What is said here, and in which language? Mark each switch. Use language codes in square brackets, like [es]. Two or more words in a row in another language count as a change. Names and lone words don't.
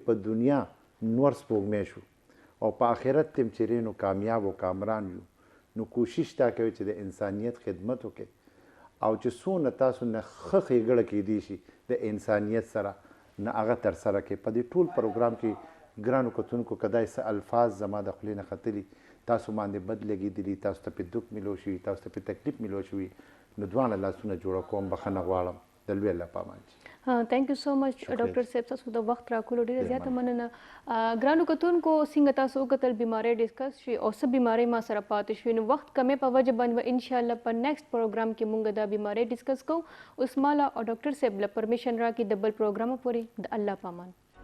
[ps] په دنیا نور سپوږمۍ شو او په آخرت تم چیرې نو کامیاب او کامران یو نو کوشش تا کوي چې د انسانیت خدمت وکړي او چې څونه تاسو نه ښه ښېګړه کیدی شي د انسانیت سره نه هغه ترسره کړي په دې ټول پروګرام کې ګرانو کتونکو که داسې الفاظ زما د خولې نه ختلي تاسو باندې بد لګېدلي تاسو ته پې دک میلو شوي تاسو ته پې تکلیف میلو شوي نو دواړه لاسونه جوړه کوم بخښنه غواړم د لوی الله په امان [en] thank you so much [ps] डॉक्टर साहब तاسو د وخت راکولو ډیره زیاته مننه ګرانو کتونکو څنګه تاسو وکتل بیماری ډیسکس شي او څه بیماری ما سره پاتې شوي نو وخت کمې په وجه باندې [ar] ان شاء الله [ps] په [en] next program [ps] کې مونږ دا بیماری ډیسکس کوو اوس مالا او ډاکټر صاحب له پرمیشن راکړي د بل پروګرام پورې د الله پامان